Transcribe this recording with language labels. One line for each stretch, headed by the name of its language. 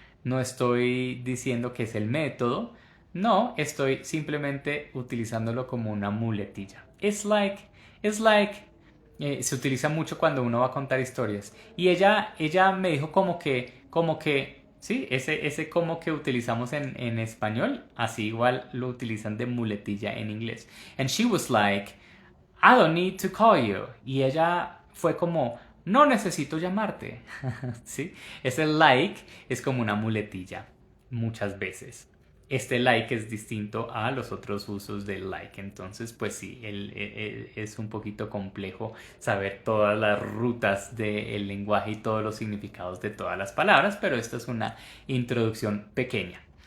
Spanish: No estoy diciendo que es el método. No, estoy simplemente utilizándolo como una muletilla.
English: It's like.
Spanish: Se utiliza mucho cuando uno va a contar historias. Y ella me dijo como que, sí, ese como que utilizamos en español, así igual lo utilizan de muletilla en inglés.
English: And she was like, I don't need to call you.
Spanish: Y ella fue como, no necesito llamarte. ¿Sí? Ese like es como una muletilla, muchas veces. Este like es distinto a los otros usos del like. Entonces, pues sí, es un poquito complejo saber todas las rutas del lenguaje y todos los significados de todas las palabras, pero esta es una introducción pequeña.